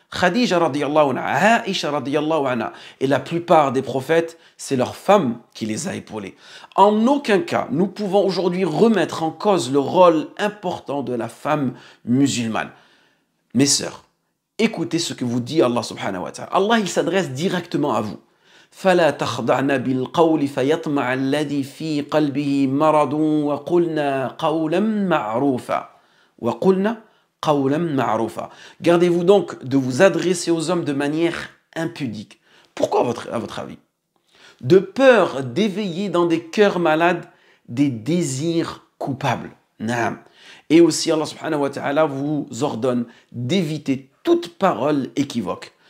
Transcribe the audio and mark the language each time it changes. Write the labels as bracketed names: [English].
[French] Khadija [Arabic] radiyallahu anha, [French] Aisha radiyallahu anha. Et la plupart des prophètes, c'est leur femme qui les a épaulés. En aucun cas, nous pouvons aujourd'hui remettre en cause le rôle important de la femme musulmane. Mes sœurs, écoutez ce que vous dit Allah [Arabic] subhanahu wa ta'ala. [French] Allah, il s'adresse directement à vous. [Arabic] فلا تخضعن بالقول فيطمع الذي في قلبه مرض وقلنا قولا معروفا وقلنا قولا معروفا. [French] Gardez-vous donc de vous adresser aux hommes de manière impudique. Pourquoi à votre avis? De peur d'éveiller dans des cœurs malades des désirs coupables. Naam. Et aussi Allah [Arabic] subhanahu wa ta'ala [French] vous ordonne d'éviter toute parole équivoque.